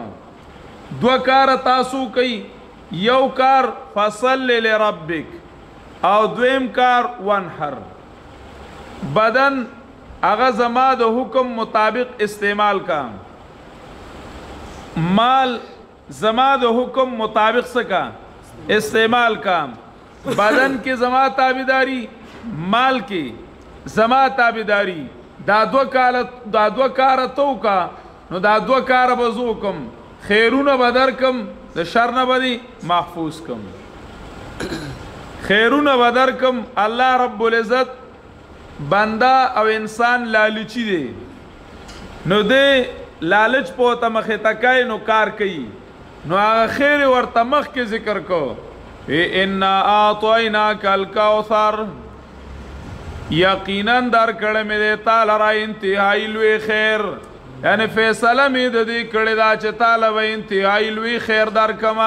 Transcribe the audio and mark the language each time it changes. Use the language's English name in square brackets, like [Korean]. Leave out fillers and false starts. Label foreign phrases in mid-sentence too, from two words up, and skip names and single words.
[Pashto] دوه کاره تاسو کوئ، یو کار [Arabic] فصل لربک [Pashto] او دویم کار ونحر. بدن هغه زما د حکم مطابق استعمال کا، مال زما د حکم مطابق سکا استعمال کا. بدن کې زما تابعداری، مال کې زما تابعداری. دا دوه کار تو کا نو دا دوه کار به زه وکم، خیرونه به درکم د شر نه به محفوظ کم، خیرونه به درکم. الله رب العزت بنده او انسان لالچی دی نو دی لالچ په ته مخې تکای نو کار کوي نو هغه خیر ورته مخکې ذکر کو [Arabic] انا اعطیناک الکوثر [Pashto] یقینا در کړه مې دی تعالی را انتهایی لوی خیر، یعنی فیصله مې د دې کړې دا چې تعالی به انتهایی لوی خیر درکما.